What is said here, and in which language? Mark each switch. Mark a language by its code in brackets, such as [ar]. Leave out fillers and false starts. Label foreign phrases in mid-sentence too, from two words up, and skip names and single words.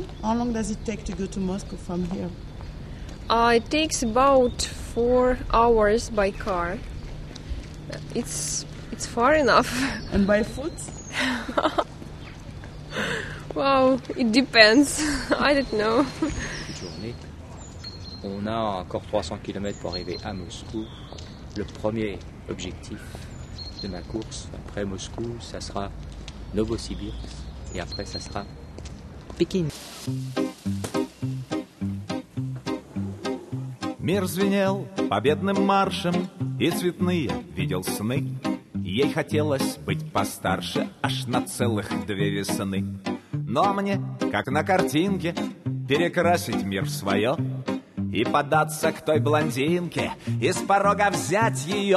[en] How long does it take to go to Moscow from here? It takes about 4 hours by car. It's far enough. And by foot? Wow, it depends. I don't know. [fr] Journée. On a encore 300 km pour arriver à Moscou. Le premier objectif de ma course après Moscou, ça sera Novosibirsk et après ça sera Pékin. [ru] Мир звенел победным маршем, и цветные видел сны. Ей хотелось быть постарше аж на целых 2 весны. Но мне, как на картинке, перекрасить мир в свое и податься к той блондинке, и с порога взять ее.